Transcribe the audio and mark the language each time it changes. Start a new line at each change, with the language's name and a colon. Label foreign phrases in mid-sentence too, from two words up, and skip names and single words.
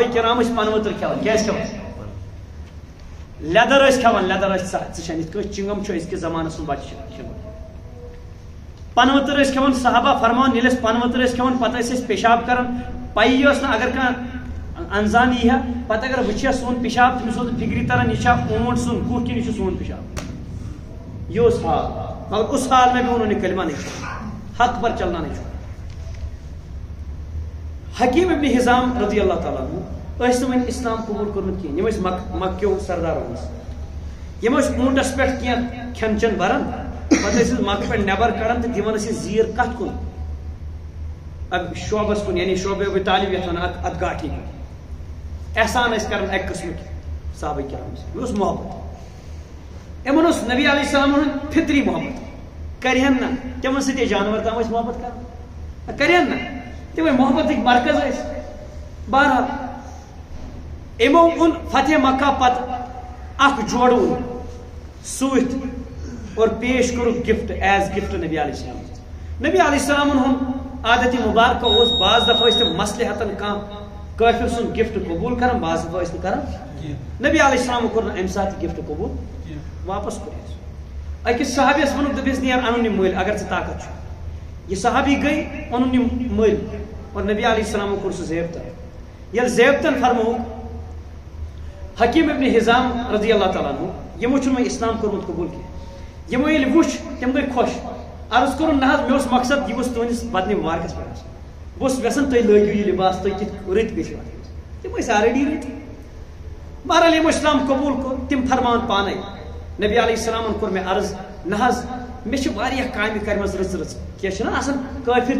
Kashmiri: کرام ٲسۍ پنہٕ ؤتٕر کھٮ۪وان کیٛازِ کھٮ۪وان لیدر ٲسۍ کھٮ۪وان لیدر ٲسۍ ژٕ چھَنہٕ یِتھ کٲٹھۍ چِنگم چھُ أزکِس زمانس منٛز بچہِ چھِ کھٮ۪وان پنہٕ ؤتٕر ٲسۍ کھٮ۪وان صحابہ فرمان ییٚلہِ أسۍ پنہٕ ؤتٕر ٲسۍ کھٮ۪وان پتہٕ ٲسۍ أسۍ پیشاب کران پیی ٲس نہٕ اگر کانٛہہ انزان یی ہا پتہٕ اگر وٕچھِ ہا سون پیشاب تٔمِس اوس نہٕ فِکرِ تران یہِ چھا اونٹ سُنٛد گُہہ کِنہٕ یہِ چھُ سون پیشاب یہ اوس حال
Urdu: مگر اس حال میں بھی انہوں نے کلمہ نہیں چھوڑا
Kashmiri: حق پر چلنا نہیں چھوڑا حکیم ابن حزام رضی اللہ تعالیٰ عنہ ٲسۍ نہٕ وۄنۍ اسلام قبوٗل کوٚرمُت کِہیٖنۍ یِم ٲسۍ مکیو سردارو منٛز یِم ٲسۍ اوٗنٹس پٮ۪ٹھ کینٛہہ کھٮ۪ن چٮ۪ن بران پتہٕ ٲسۍ مکہٕ پٮ۪ٹھ نٮ۪بر کڑان تہٕ دِوان ٲسۍ زیٖر کتھ کُن شعبس کُن یعنی شعبہ ابو طالب یتھ ونان اتھ گاٹھی کُن احسان ٲسۍ کران اکہِ قٕسمٕکۍ صحابہ کرام یہِ اوس محبت یِمن اوس نبی علیہ السلام ہُنٛد فطری محبت کرہن نہ تِمن سۭتۍ ٲسۍ جانور تام ٲسۍ محبت کران کرہن نہ تِمے محبتٕکۍ مرکز ٲسۍ بہرحال یِمو اوٚن فتح مکہ پتہٕ اکھ جوڑٕ اوٚن سۭتۍ اور پیش کوٚرُکھ
English: gift is gift
Kashmiri: نبی علیہ السلام نبی علیہ السلامن ہُنٛد عادتِ مبارکہ اوس بعض دفعہ ٲسۍ تِم مصلحتن کانٛہہ کٲفر سُنٛد گفٹ قبوٗل کران بعض دفعہ ٲسۍ نہٕ کران نبی علیہ السلامن کوٚر نہٕ امہِ ساتہٕ گفٹ قبوٗل واپس کوٚرُس أکِس صحابیس ووٚنُکھ دوٚپُس نیر اَنُن یہِ مٔلۍ اگر ژٕ طاقت چھُ یہِ صحابی گٔے اوٚنُن یہِ مٔلۍ اور نبی علیہ السلامن کوٚر سُہ زیبتن ییٚلہِ زیبتن فرمووُکھ حکیم ابن حزام رضی اللہ تعالیٰ عنہ یِمو چھُنہٕ وۄنۍ اسلام کوٚرمُت قبوٗل کینٛہہ یِمو ییٚلہِ وُچھ تِم گٔے خۄش عرض کوٚرُن نہ حظ مےٚ اوس مقصد یہِ گوٚژھ تُہنٛدِس بدنہِ مبارکس پٮ۪ٹھ آسُن بہٕ اوسُس یژھان تُہۍ لٲگِو یہِ لِباس تُہۍ کِتھ رٕتۍ گٔژھِو تِم ٲسۍ آلریڈی رٕتۍ بہرحال یِمو اسلام قبوٗل کوٚر تِم فرمان پانے نبی علیہ السلامن کوٚر مےٚ عرض نہ حظ مےٚ چھِ واریاہ کامہِ کرِمژٕ رٕژ کینٛہہ چھِنہ آسان کٲفر